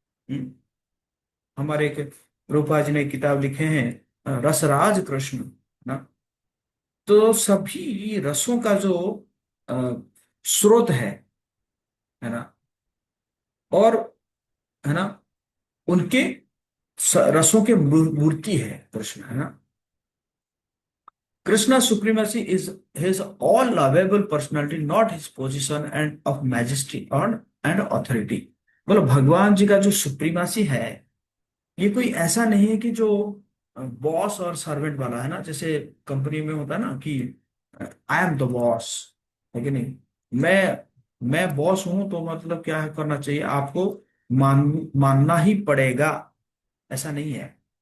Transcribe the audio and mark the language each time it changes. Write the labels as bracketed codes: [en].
[hi] हम्म, हमारे एक रूपा जी ने किताब लिखे हैं, रसराज कृष्ण, ना। तो सभी रसों का जो अ, स्रोत है ना, और है ना, उनके रसों के मूर्ति है कृष्ण, है ना। [en] Krishna's supremacy is his all lovable personality, not his position and of majesty and authority। [hi] बोलो भगवान जी का जो सुप्रीमासी है, ये कोई ऐसा नहीं है कि जो बॉस और सर्वेंट वाला है ना, जैसे कंपनी में होता है ना कि [en] I am the boss, [hi] है कि नहीं। मैं बॉस हूं तो मतलब क्या है, करना चाहिए आपको, मानना ही पड़ेगा, ऐसा नहीं है।